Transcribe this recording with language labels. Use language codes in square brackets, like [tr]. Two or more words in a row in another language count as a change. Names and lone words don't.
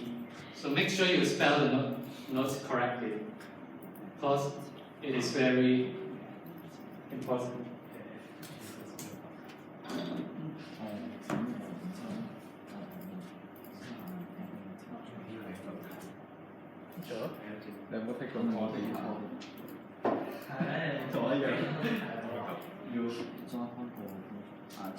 [en] So make sure you spell the notes correctly, because it is very important. Sure. [yue] 你有冇剔過我哋下？同我一樣。要再開個啊，